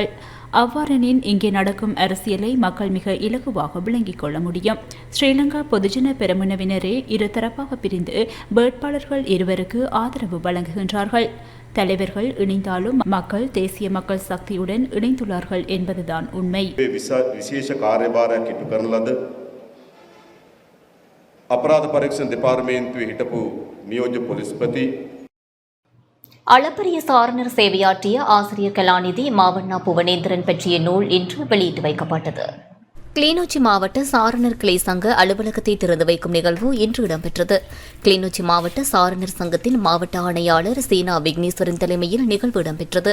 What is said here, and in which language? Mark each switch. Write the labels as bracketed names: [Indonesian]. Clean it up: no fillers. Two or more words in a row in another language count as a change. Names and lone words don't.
[Tamil] அவ்வாறெனின் இங்கே நடக்கும் அரசியலை மக்கள் மிக இலகுவாக விளங்கிக் கொள்ள முடியும். ஸ்ரீலங்கா பொதுஜன பெரமுனவினரே 2 தரப்பாக பிரிந்து வேட்பாளர்கள் 2 ஆதரவு வழங்குகின்றார்கள். தலைவர்கள் இணைந்தாலும் மக்கள் தேசிய மக்கள் சக்தியுடன் இணைந்துள்ளார்கள் என்பதுதான் உண்மை. [Sinhala] විශේෂ කාර්යභාරයක් ඉටු කරන ලද අපරාධ පරීක්ෂණ දෙපාර්තමේන්තුවේ හිටපු නියෝජ්‍ය පොලිස්පති [Tamil] அளப்பரிய சாரணர் சேவையாற்றிய ஆசிரியர் கலாநிதி மாவண்ணா புவனேந்திரன் பற்றிய நூல் இன்று வெளியிட்டு வைக்கப்பட்டது. கிளிநொச்சி மாவட்ட சாரணர் கிளை சங்க அலுவலகத்தை திறந்து வைக்கும் நிகழ்வு இன்று இடம்பெற்றது. கிளிநொச்சி மாவட்ட சாரணர் சங்கத்தின் மாவட்ட ஆணையாளர் சீனா விக்னேஸ்வரன் தலைமையில் நிகழ்வு இடம்பெற்றது.